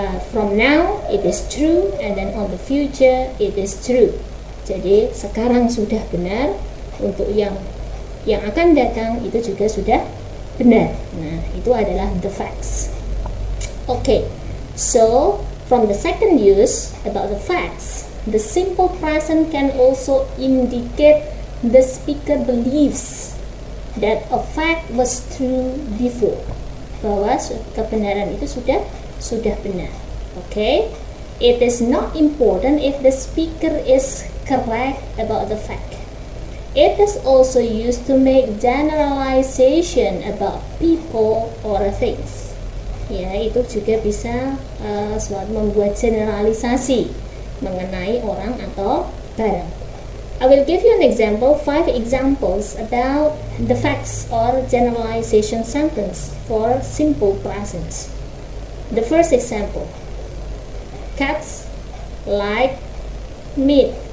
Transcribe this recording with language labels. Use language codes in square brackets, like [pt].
[en] From now it is true, and then on the future it is true. [id] Jadi sekarang sudah benar, untuk yang akan datang itu juga sudah benar. Nah, itu adalah the facts. [en] Okay, so from the second use about the facts, the simple present can also indicate the speaker believes that a fact was true before, [id] bahwa kebenaran itu sudah benar. [en] Okay, it is not important if the speaker is correct about the fact. It is also used to make generalization about people or things. [id] Itu juga bisa membuat generalisasi mengenai orang atau barang. [en] I will give you an example, 5 examples about the facts or generalization sentence for simple present. The first example, cats like meat.